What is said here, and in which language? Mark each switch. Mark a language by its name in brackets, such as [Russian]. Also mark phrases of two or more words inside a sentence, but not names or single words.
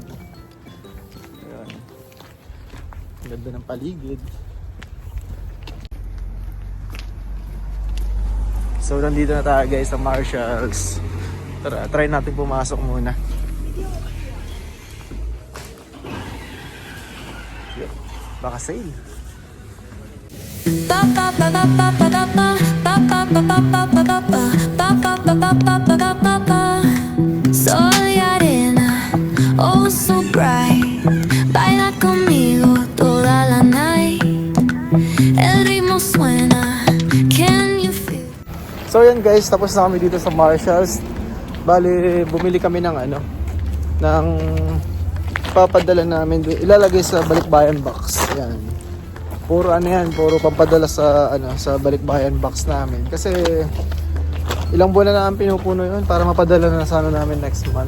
[Filipino] Ayan. Ganda ng paligid. So nandito na tayo guys sa Marshalls. Tara, try natin pumasok muna. Baka sale. [Spanish] Soy arena, [English] oh so bright. [Spanish] Baila conmigo toda la night. El ritmo suena. [English] Can you feel? [Filipino] So yan guys, tapos na kami dito sa Marshalls. Bali, bumili kami ng ng papadala namin, ilalagay sa balikbayan box. Yan. Puro puro pampadala sa sa balikbayan box namin. Kasi ilang buwan na namin pinupuno yun para mapadala na sana namin [English] next month.